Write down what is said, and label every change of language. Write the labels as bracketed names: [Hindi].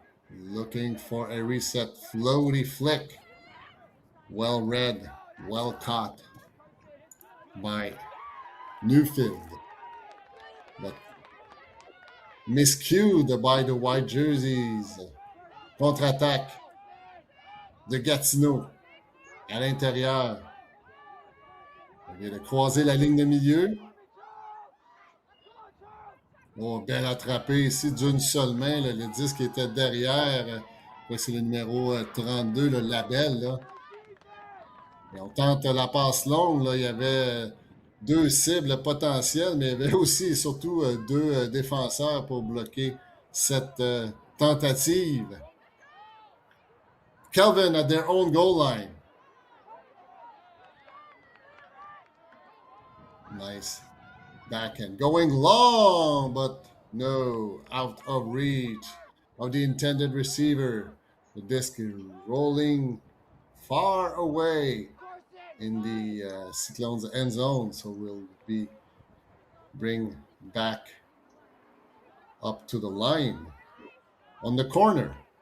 [English] Looking for a reset, floaty flick. Well read, well caught by Newfield. But miscued by the white jerseys. [French] Contre-attaque de Gatineau à l'intérieur. On vient de croiser la ligne de milieu. Oh, bien attrapé ici d'une seule main. Là, le disque était derrière. C'est le numéro 32, le label. Là. Et on tente la passe longue. Là. Il y avait deux cibles potentielles, mais il y avait aussi et surtout deux défenseurs pour bloquer cette tentative. [English] Kelvin at their own goal line. Nice backhand. Going long, but no, out of reach of the intended receiver. The disc is rolling far away in the Cyclones end zone, so we'll be bring back up to the line on the corner.